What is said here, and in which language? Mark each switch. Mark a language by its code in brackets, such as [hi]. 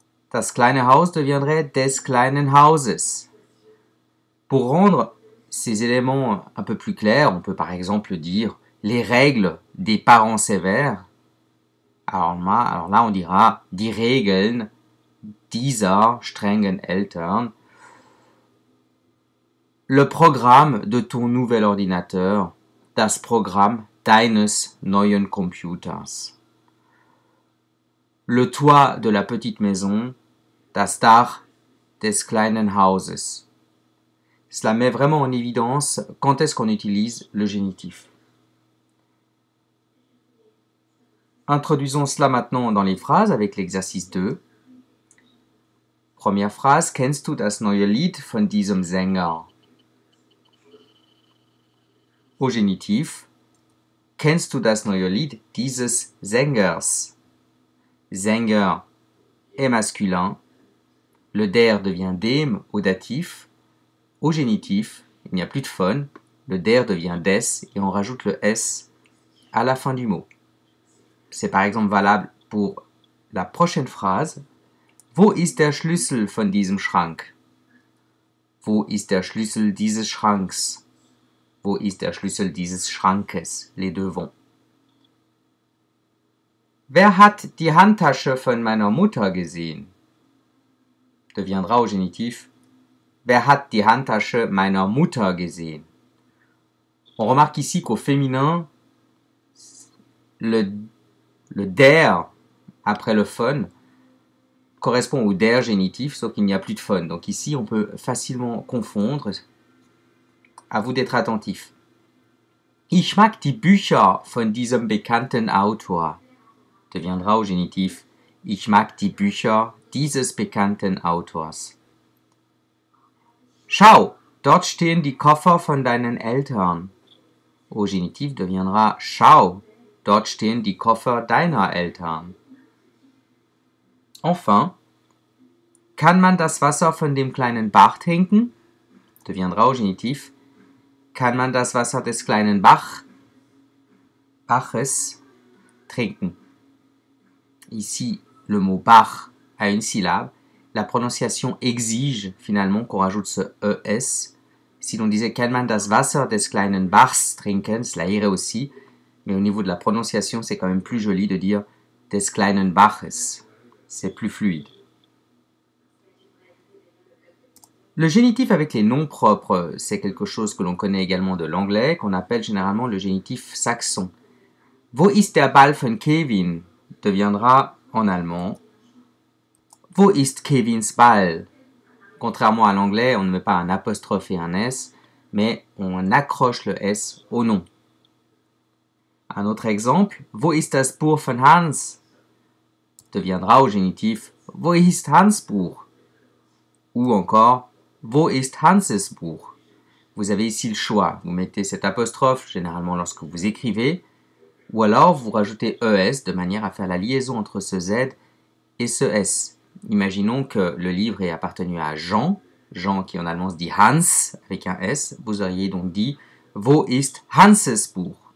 [de] Das kleine Haus [fr] deviendrait [de] des kleinen Hauses. [fr] Pour rendre ces éléments un peu plus clairs, on peut par exemple dire les règles des parents sévères. Alors là, on dira [de] die Regeln dieser strengen Eltern. [fr] Le programme de ton nouvel ordinateur, [de] das Programm deines neuen Computers. [fr] Le toit de la petite maison, [de] das Dach des kleinen Hauses. [fr] Cela met vraiment en évidence quand est-ce qu'on utilise le génitif. Introduisons cela maintenant dans les phrases avec l'exercice 2. Première Phrase, [de] kennst du das neue Lied von diesem Sänger? [fr] Au Genitiv, [de] kennst du das neue Lied dieses Sängers? [fr] Sänger est masculin, le der devient dem au datif, au génitif, il n'y a plus de phone, le der devient des et on rajoute le s à la fin du mot. C'est par exemple valable pour la prochaine phrase. [de] Wo ist der Schlüssel von diesem Schrank? Wo ist der Schlüssel dieses Schranks? Wo ist der Schlüssel dieses Schrankes? [fr] Les deux vont. [de] Wer hat die Handtasche von meiner Mutter gesehen? [fr] Deviendra au génitif. [de] Wer hat die Handtasche meiner Mutter gesehen? [fr] On remarque ici qu'au féminin, le der après le phone correspond au der génitif, sauf qu'il n'y a plus de phone. Donc ici, on peut facilement confondre. À vous d'être attentif. [de] Ich mag die Bücher von diesem bekannten Autor. [fr] Deviendra au génitif. [de] Ich mag die Bücher dieses bekannten Autors. Schau, dort stehen die Koffer von deinen Eltern. [fr] Au génitif deviendra [de] schau, dort stehen die Koffer deiner Eltern. [fr] Enfin, [de] kann man das Wasser von dem kleinen Bach trinken? [fr] Deviendra au génitif. [de] Kann man das Wasser des kleinen Baches trinken? [fr] Ici, le mot Bach a une syllabe. La prononciation exige finalement qu'on rajoute ce ES. Si l'on disait [de] kann man das Wasser des kleinen Bachs trinken, [fr] cela irait aussi. Mais au niveau de la prononciation, c'est quand même plus joli de dire [de] des kleinen Baches. [fr] C'est plus fluide. Le génitif avec les noms propres, c'est quelque chose que l'on connaît également de l'anglais, qu'on appelle généralement le génitif saxon. [de] Wo ist der Ball von Kevin? [fr] Deviendra en allemand [de] Wo ist Kevins Ball? [fr] Contrairement à l'anglais, on ne met pas un apostrophe et un S, mais on accroche le S au nom. Un autre exemple, [de] Wo ist das Buch von Hans? [fr] Deviendra au génitif [de] Wo ist Hans Buch? [fr] Ou encore [de] Wo ist Hanses Buch? [fr] Vous avez ici le choix. Vous mettez cet apostrophe généralement lorsque vous écrivez, ou alors vous rajoutez ES de manière à faire la liaison entre ce Z et ce S. Imaginons que le livre ait appartenu à Jean, Jean qui en allemand se dit Hans avec un S, vous auriez donc dit [de] Wo ist Hanses Buch?